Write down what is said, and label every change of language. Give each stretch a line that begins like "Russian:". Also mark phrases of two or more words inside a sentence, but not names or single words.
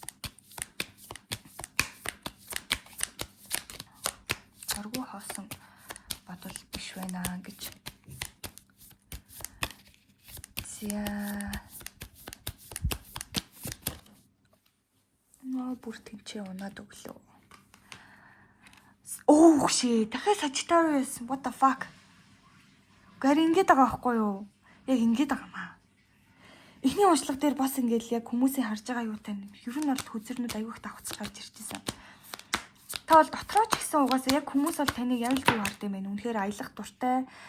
Mongolian: Оргүй хоосон бодвол биш байна гэж. Бүр тэнцээ унаад өглөө.
English: Дахиад Sagittarius. What the fuck?
Mongolian: Гэр ингэж байгаа байхгүй юу? Яг ингэж байгаа маа. Эхний уншлага дээр бас ингэж яг хүмүүсийн харж байгаа юутай нь. Ер нь бол хөзөрнүүд аягүй их давхцаж гарч ирчихсэн. Та бол дотроо ч гэсэн угаасаа яг хүмүүс бол таныг яг л зөв хард юм байна. Үнэхээр аялах дуртай.